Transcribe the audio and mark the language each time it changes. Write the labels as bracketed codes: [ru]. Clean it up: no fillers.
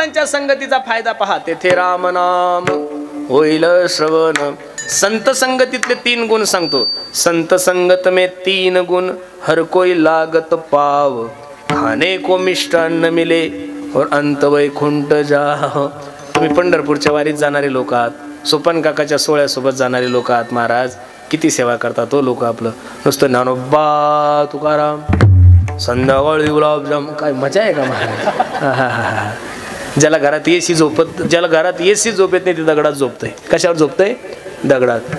[mr] संगतीचा फायदा पहा. तेथे राम नाम होईल श्रवण. संत संगतीतले 3 गुण सांगतो. [hi] संत संगत में 3 गुण, हर कोई लागत पाव, खाने को मिष्टान्न मिले और अंत वैकुंठ जाओ. [mr] तुम्ही पंढरपूरच्या वारीत जाणारे लोक आहात, सोपन काकाच्या सोहळ्यासोबत जाणारे लोक आहात. महाराज किती सेवा करतात तो लोक. आपलं नुसतं ज्ञानोबा तुकाराम, संध्याकाळी गुलाबजाम. काय मजा आहे का महाराज. ज्याला घरात एसी झोपत, ज्याला घरात एसी झोपत नाही ते दगडात झोपतंय. कशावर झोपतंय. दगडात.